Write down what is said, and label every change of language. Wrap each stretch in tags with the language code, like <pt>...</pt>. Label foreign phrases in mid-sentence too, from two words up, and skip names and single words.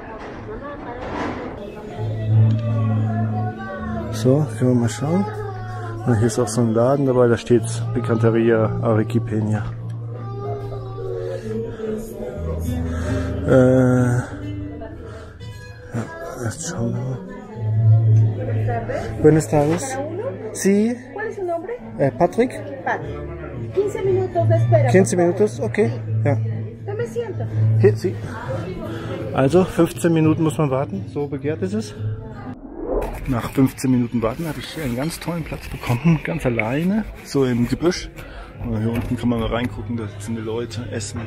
<de>So, können wir mal schauen. Und hier ist auch so ein Laden dabei, da steht Picanteria Arequipeña. Ja, erst schauen wir mal.</de> <es>Buenas tardes. Sí. ¿Cuál es su nombre? Patrick? Pat. 15 minutos de espera.</es> <de>15 Minuten, okay. Ja.</de> <es>Tome asiento.</es> <de>Hier, Sie. Also 15 Minuten muss man warten, so begehrt ist es. Nach 15 Minuten warten habe ich einen ganz tollen Platz bekommen, ganz alleine, so im Gebüsch. Und hier unten kann man mal reingucken, da sitzen die Leute, essen.</de>